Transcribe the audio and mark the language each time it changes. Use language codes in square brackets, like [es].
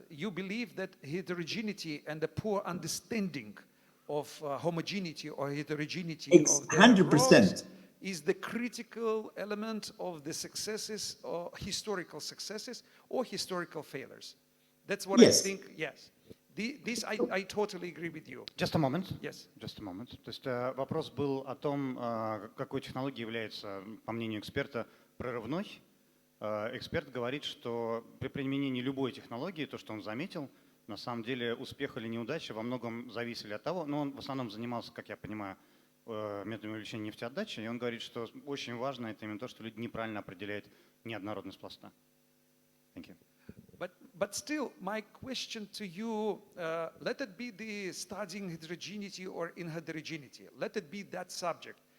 [en] You believe that heterogeneity and the poor understanding of homogeneity or heterogeneity of the 100%. rocks is the critical element of the successes or historical successes or historical failures. That's what Yes. I think, yes. This I totally agree with you. Just a moment. Yes. Just a moment. [ru] То есть вопрос был о том, какой технологией является, по мнению эксперта, прорывной. Эксперт говорит, что при применении любой технологии, то, что он заметил, на самом деле успех или неудача во многом зависели от того, но он в основном занимался, как я понимаю, методами увеличения нефтеотдачи, и он говорит, что очень важно это именно то, что люди неправильно определяют неоднородность пласта. [en] Thank you. But still, my question to you, let it be the studying heterogeneity or inheterogeneity, let it be that subject.